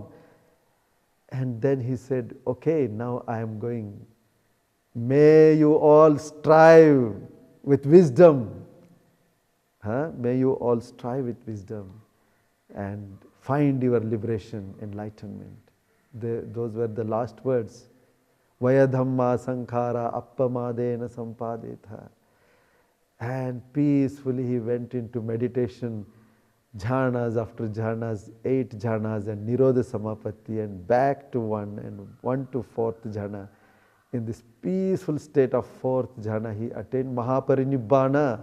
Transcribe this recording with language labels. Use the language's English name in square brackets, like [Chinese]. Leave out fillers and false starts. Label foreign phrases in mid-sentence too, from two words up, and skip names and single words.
[English] And then he said, okay, now I am going. May you all strive with wisdom. May you all strive with wisdom and find your liberation, enlightenment. Those were the last words. [Pali] Vayadhamma sankhara appamadena sampadetha. [English] And peacefully he went into meditation, jhanas after jhanas, 8 jhanas and [Pali] Nirodha Samapatti, [English] and back to 1 and 1 to 4th jhana. In this peaceful state of 4th jhana, he attained Mahaparinibbana.